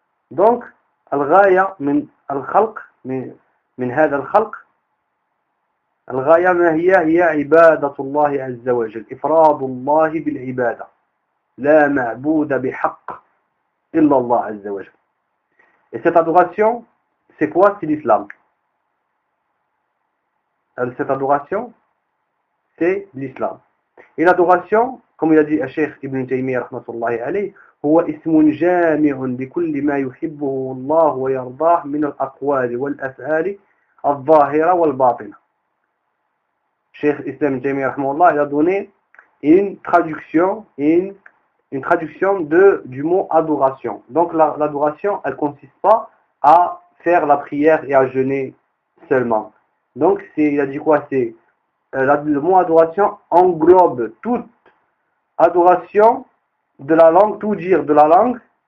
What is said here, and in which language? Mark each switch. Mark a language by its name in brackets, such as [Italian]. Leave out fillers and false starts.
[Arabic] Donc, الغاية من الخلق من هذا الخلق الغاية ما هي هي عبادة الله عز وجل إفراد الله بالعبادة لا معبود بحق Illallah Azza wa Jal. [French] Et cette adoration, c'est quoi? C'est l'islam. Cette adoration, c'est l'islam. Et l'adoration, comme il a dit Cheikh Ibn Taymiyyah, rahmatullahi alayhi, [Arabic] هو اسم جامع لكل ما يحبه الله ويرضاه من الأقوال والأفعال الظاهرة والباطنة. شيخ الإسلام الجميل رحمه الله [French] a donné une traduction du mot adoration. Donc l'adoration, elle consiste pas à faire la prière et à jeûner seulement. Donc c'est, il a dit quoi? C'est le mot adoration englobe toute adoration de la langue, tout dire de la langue.